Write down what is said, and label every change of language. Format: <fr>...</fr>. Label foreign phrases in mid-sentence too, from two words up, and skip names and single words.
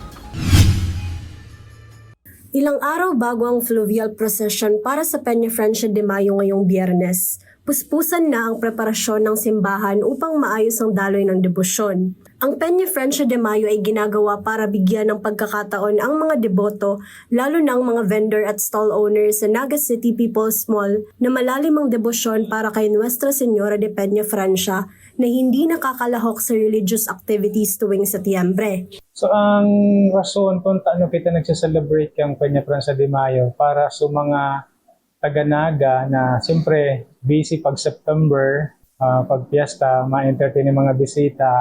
<tl>Ilang araw bago ang</tl> <en>fluvial procession</en> <tl>para sa Peña Francia de Mayo ngayong Biyernes, puspusan na ang preparasyon ng simbahan upang maayos ang daloy ng debosyon. Ang Peña Francia de Mayo ay ginagawa para bigyan ng pagkakataon ang mga deboto, lalo na ang mga vendor at</tl> <en>stall owners</en> <tl>sa Naga City People's Mall na malalim ang debosyon para kay Nuestra Señora de Peña Francia na hindi nakakalahok sa</tl> <en>religious activities</en> <tl>tuwing Setyembre.</tl> <bik>So ang rason kung taano kita nagsa-celebrate kang Peña Francia de Mayo para sa mga taga-Naga na siyempre busy pag September, pag piyesta, ma-entertain yung mga bisita.</bik>